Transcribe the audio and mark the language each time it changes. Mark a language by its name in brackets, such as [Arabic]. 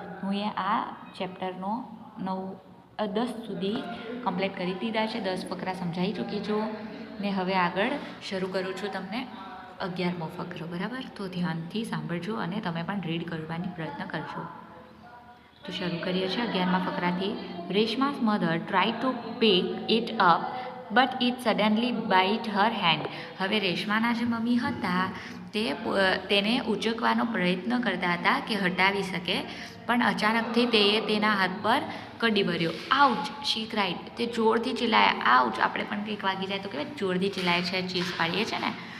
[Gujarati] હું આ ચેપ્ટરનો 10 સુધી કમ્પ્લીટ કરી દીધા છે. 10 ફકરા સમજાવી ચૂકી છું ને હવે આગળ શરૂ કરું છું તમને 11મો ફકરો. બરાબર? તો ધ્યાનથી સાંભળજો અને તમે પણ રીડ કરવાની પ્રયત્ન કરજો. તો શરૂ કરીએ છીએ 11મા ફકરાથી. [English] Reshma's mother tried to pick it up but it suddenly bite her hand. [Gujarati] હવે રેશમાના જે મમ્મી હતા તેને ઉચકવાનો પ્રયત્ન કરતા હતા કે હટાવી શકે, પણ અચાનકથી તેના હાથ પર કડી ભર્યો. આઉચ, [English] She cried. [Gujarati] તે જોરથી ચિલ્લાયા. આઉચ, આપણે પણ કંઈક વાગી જાય તો કહેવાય જોરથી ચિલ્લાય છે, ચીસ પાડીએ છીએ ને.